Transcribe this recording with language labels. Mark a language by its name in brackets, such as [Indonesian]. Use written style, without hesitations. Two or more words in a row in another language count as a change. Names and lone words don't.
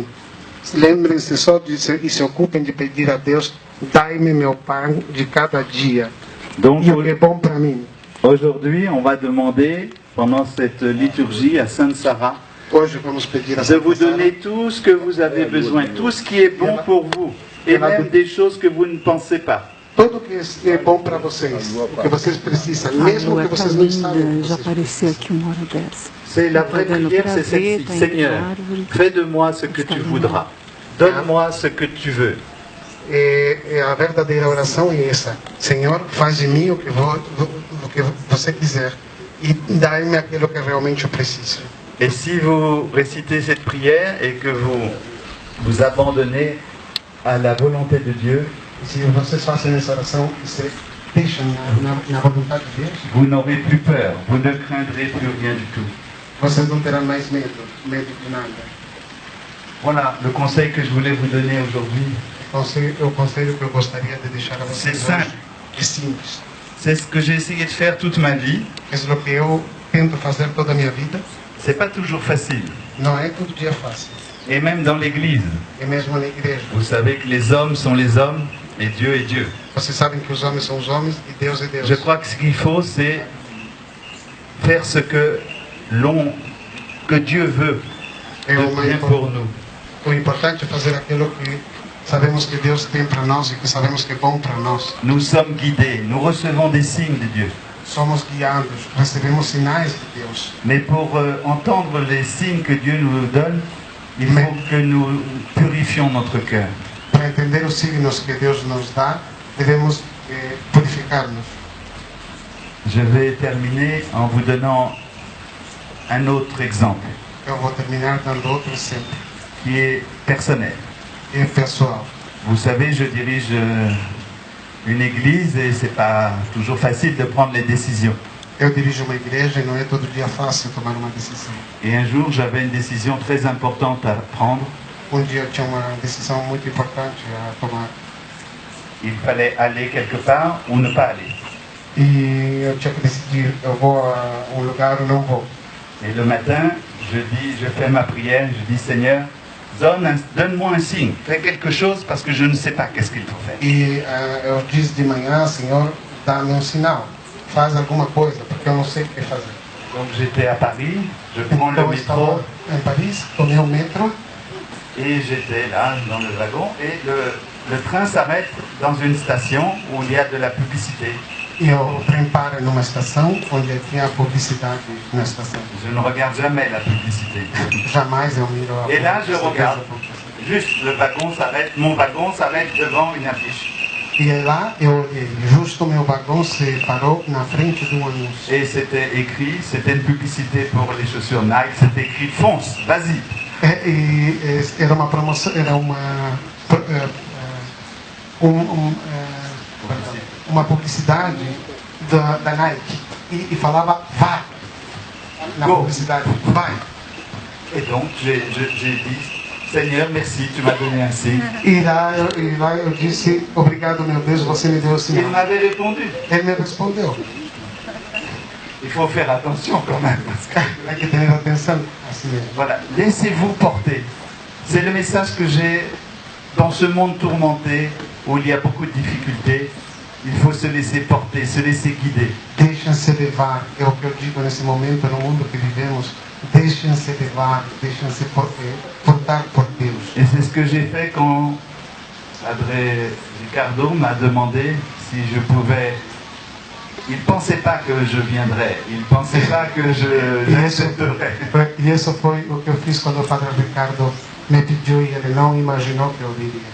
[Portuguese] Lembrem-se só e se ocupem de pedir a Deus, dai-me meu pão de cada dia. [French] Donc, [Portuguese] E o que é bom para mim. [French] aujourd'hui, on va demander, pendant cette liturgie à Sainte Sarah, [Portuguese] Hoje vamos pedir a [French] de vous [Portuguese] Santa Sara [French] donner tout ce que vous avez besoin, tout ce qui est bon pour vous, et même des choses que vous ne pensez pas. [Portuguese] tudo que é bom para vocês, o que vocês precisam, mesmo que vocês não sabem. Já apareceu aqui uma hora dessa. [French] C'est la vraie prière, c'est celle-ci. Seigneur, fais de moi ce que tu voudras. Donne-moi ce que tu veux. [Portuguese] A verdadeira oração é essa. Senhor, faz de mim o que você quiser e dá-me aquilo que realmente eu preciso. [French] Et si vous récitez cette prière et que vous vous abandonnez à la volonté de Dieu, [Portuguese] Se vocês fazem essa oração e se deixam na vontade de Deus, [French] vous n'aurez plus peur, vous ne craindrez plus rien du tout. [Portuguese] vocês não terão mais medo de nada. [French] Voilà le conseil que je voulais vous donner aujourd'hui. [Portuguese] O conselho que eu gostaria de deixar a vocês [French] C'est [Portuguese] hoje [French] simple. [Portuguese] é simples. [French] C'est ce que j'ai essayé de faire toute ma vie. [Portuguese] É o que eu tento fazer toda a minha vida. [French] C'est pas toujours facile. [Portuguese] Não é todo dia fácil. [French] Et même dans l'église, [Portuguese] É mesmo na igreja. [French] vous savez que les hommes sont les hommes et Dieu est Dieu. [Portuguese] Vocês sabem que os homens são os homens e Deus é Deus. [French] Je crois que ce qu'il faut, c'est faire ce que Dieu veut [Portuguese] É [French] de bien pour nous. [Portuguese] o importante é fazer aquilo que sabemos que Deus tem para nós e que sabemos que é bom para nós. [French] Nous sommes guidés, nous recevons des signes de Dieu. [Portuguese] Somos guiados, recebemos sinais de Deus. [French] Mais pour entendre les signes que Dieu nous donne, il faut que nous purifions notre cœur. [Portuguese] Para entender os signos que Deus nos dá, devemos purificar-nos. [French] Je vais terminer en vous donnant un autre exemple [Portuguese] Eu vou terminar dando outro exemplo, [French] qui est personnel. [Portuguese] é pessoal. [French] Vous savez, je dirige une église et c'est pas toujours facile de prendre les décisions. [Portuguese] Eu dirijo uma igreja e não é todo dia fácil tomar uma decisão. [French] Et un jour, j'avais une décision très importante à prendre. [Portuguese] Dia eu tinha uma decisão muito importante a tomar. [French] Il fallait aller quelque part ou ne pas aller. [Portuguese] E eu tinha que decidir, eu vou a lugar ou não vou. [French] Et le matin, je fais ma prière, je dis Seigneur, donne-moi un signe, fais quelque chose parce que je ne sais pas qu'est-ce qu'il faut faire. [Portuguese] E eu disse de manhã, Senhor, dá-me um sinal, faz alguma coisa, porque eu não sei o que fazer. [French] Donc j'étais à Paris, je prends le [Portuguese] Então eu estava [French] métro [Portuguese] em Paris, tomei o metro [French] et j'étais là dans le wagon et le train s'arrête dans une station où il y a de la publicité. [Portuguese] e o trem para numa estação onde tinha publicidade na estação. [French] Je ne regarde jamais la publicité. [Portuguese] Jamais eu miro a [French] Et là, je [Portuguese] publicidade. [French] regarde. Juste, le wagon s'arrête, mon wagon s'arrête devant une affiche. [Portuguese] E lá eu olhei, justo meu vagão se parou na frente de um anúncio. [French] Et c'était écrit, c'était une publicité pour les chaussures Nike, c'était écrit fonce, vas-y. [Portuguese] Era uma promoção, era uma publicidade da Nike e falava vá na publicidade, vai. [French] Et donc j'ai dit, Seigneur, merci, tu m'as donné un signe. [Portuguese] E lá eu disse, obrigado meu Deus, você me deu o [French] Il [Portuguese] sinal. [French] m'avait répondu. [Portuguese] Ele me respondeu. [French] Il faut faire attention quand même. Parce que, [Portuguese] Tem que ter atenção assim mesmo. [French] voilà, laissez-vous porter. C'est le message que j'ai dans ce monde tourmenté où il y a beaucoup de difficultés. Il faut se laisser porter, se laisser guider. [Portuguese] Deixem-se levar, é o que eu digo nesse momento no mundo que vivemos. Deixem-se levar, deixem-se portar por Deus. [French] Et c'est ce que j'ai fait quand André Ricardo m'a demandé si je pouvais. Il ne pensait pas que je viendrais, il ne pensait pas que j'accepterais. [Portuguese] E isso foi o que eu fiz quando o Padre Ricardo me pediu e ele não imaginou que eu viria.